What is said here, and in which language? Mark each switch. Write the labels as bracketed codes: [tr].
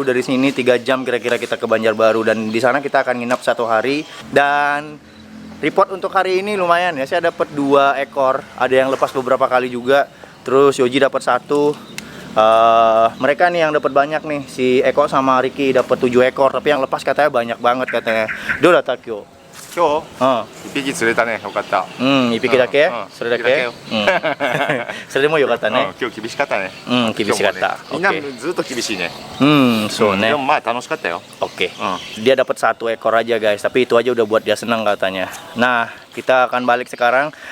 [id] Dari sini 3 jam kira-kira kita ke Banjarbaru dan di sana kita akan nginap 1 hari. Dan report untuk hari ini lumayan ya. Saya dapat 2 ekor. Ada yang lepas beberapa kali juga. Terus Yoji dapat 1. Mereka nih yang dapat banyak nih. Si Eko sama Ricky dapat 7 ekor, tapi yang lepas katanya banyak banget katanya. Dora Takyo. [ja] 今日1匹釣れたね。よかった。 1匹だけ、それだけ、それでもよかったね。今日厳しかったね。厳しかった。みんなずっと厳しいね。そうね。でもまあ楽しかったよ。 [id] Oke. Dia dapat 1 ekor aja guys, tapi itu aja udah buat dia senang katanya. Nah, kita akan balik sekarang.